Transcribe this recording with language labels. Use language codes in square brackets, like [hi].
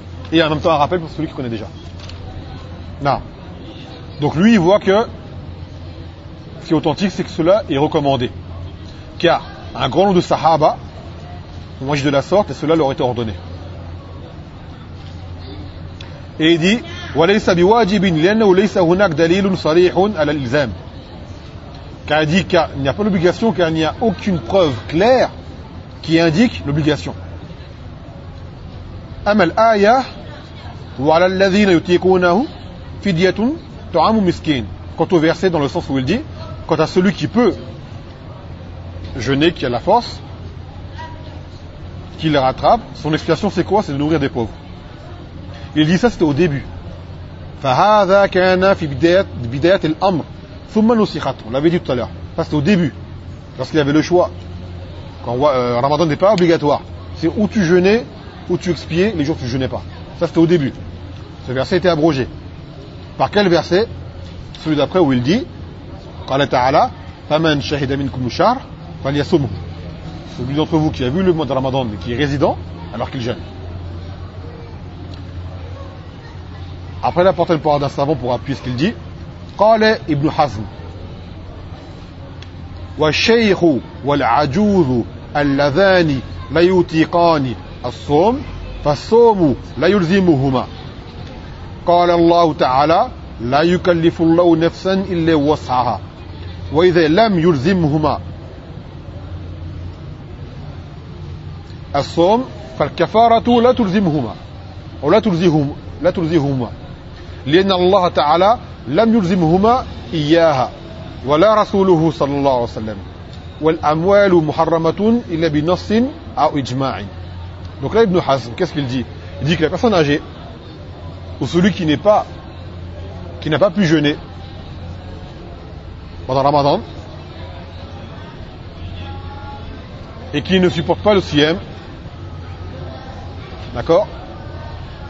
[fr] Et en même temps, un rappel pour celui qui connaît déjà. Non. Donc, lui, il voit que ce qui est authentique, c'est que cela est recommandé. Car un grand nombre de sahaba ont agi de la sorte et cela leur était ordonné. Et il dit [ar] وليس بواجب لانه ليس هناك دليل صريح على الالزام. [fr] Car il dit qu'il n'y a pas l'obligation, car il n'y a aucune preuve claire qui indique l'obligation. [ar] اما الايه وعلى الذين يطيقونه فديه طعام مسكين. [fr] Quant au verset, dans le sens où il dit quant à celui qui peut jeûner, qui a la force, qui le rattrape, son explication c'est quoi? C'est de nourrir des pauvres. Il dit ça, c'était au début. [ar] فَهَذَا كَانَا فِي بِدَيَةِ الْأَمْرِ ثُمَّ نُسِخَتْ. [fr] On l'avait dit tout à l'heure. Ça, c'était au début. Lorsqu'il y avait le choix. Quand Ramadan n'est pas obligatoire. C'est où tu jeûnais, où tu expiais, les jours où tu ne jeûnais pas. Ça, c'était au début. Ce verset était abrogé. Par quel verset? Celui d'après où il dit [ar] قَالَ تَعَلَى فَمَنْ شَهِدَ مِنْكُمْ شَهْرَ فَلْيَصُمْهُ. [fr] Celui d'entre vous qui a vu le mois de Ramadan, mais qui est résident, alors qu'il jeûne. Après, il apporte une parole d'un savant pour appuyer ce qu'il dit. Qale ibn Hazm. [ar] والشيخ والعجوز اللذان لا يطيقان الصوم فالصوم لا يلزمهما. قال الله تعالى لا يكلف الله نفسا إلا وسعها وإذا لم يلزمهما الصوم فالكفارة لا تلزمهما أو لا تلزمهما لأن الله تعالى لم يلزمهما إياها ولا رسوله صلى الله عليه وسلم والأموال محرمة إلا بنص أو إجماع. [fr] Donc là, Ibn Hazm, qu'est-ce qu'il dit ? Il dit que la personne âgée, ou celui qui n'a pas pu jeûner pendant Ramadan, et qui ne supporte pas le siyam, d'accord ?